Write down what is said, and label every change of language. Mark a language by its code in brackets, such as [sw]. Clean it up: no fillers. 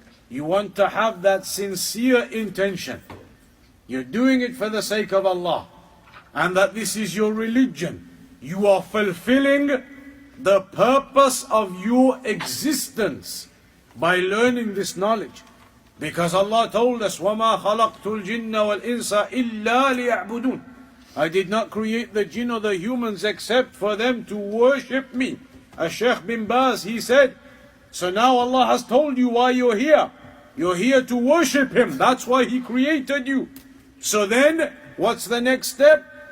[en] You want to have that sincere intention. You're doing it for the sake of Allah, and that this is your religion. You are fulfilling the purpose of your existence by learning this knowledge. Because Allah told us, [ar] وَمَا خَلَقْتُ الْجِنَّ وَالْإِنسَ إِلَّا لِيَعْبُدُونَ. [en] I did not create the jinn or the humans except for them to worship me. As Shaykh bin Baz, he said, so now Allah has told you why you're here. You're here to worship Him. That's why He created you. So then, what's the next step?